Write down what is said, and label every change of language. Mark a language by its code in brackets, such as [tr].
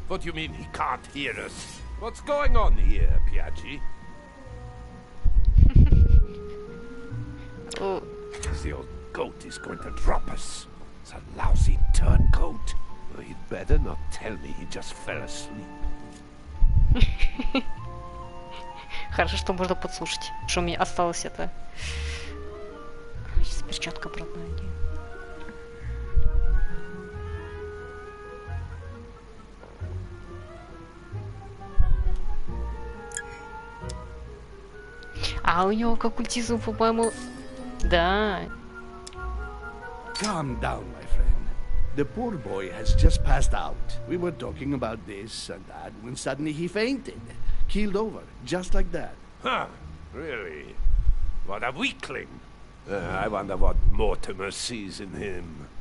[en] What do you mean he can't hear us? What's going on here, Piaggi? Oh. The old goat is going to drop us. It's a lousy turncoat. Well, he'd better not tell me he just fell asleep. [ru] Хорошо, что можно подслушать. Что у меня осталось это. Сейчас перчатка обратно надену. А у него к оккультизму, по-моему... Да. [en] Calm down, my friend. The poor boy has just passed out. We were talking about this and that when suddenly he fainted. Keeled over, just like that. Huh, really? What a weakling. I wonder what Mortimer sees in him.